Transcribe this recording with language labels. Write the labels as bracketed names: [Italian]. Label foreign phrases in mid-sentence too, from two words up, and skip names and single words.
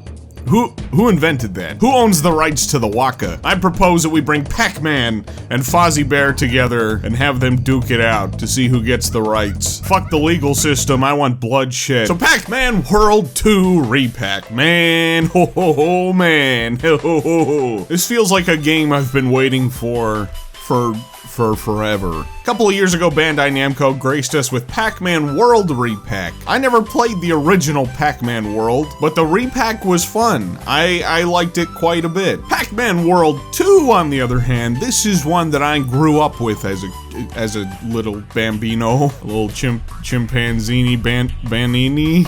[English] Who invented that? Who owns the rights to the waka? I propose that we bring Pac-Man and Fozzie Bear together and have them duke it out to see who gets the rights. Fuck the legal system, I want bloodshed. So Pac-Man World 2 Repack, man, ho ho ho man, ho ho ho ho. This feels like a game I've been waiting for forever. A couple of years ago, Bandai Namco graced us with Pac-Man World Repack. I never played the original Pac-Man World, but the repack was fun. I liked it quite a bit. Pac-Man World 2, on the other hand, this is one that I grew up with as a little bambino, a little chimpanzini banini.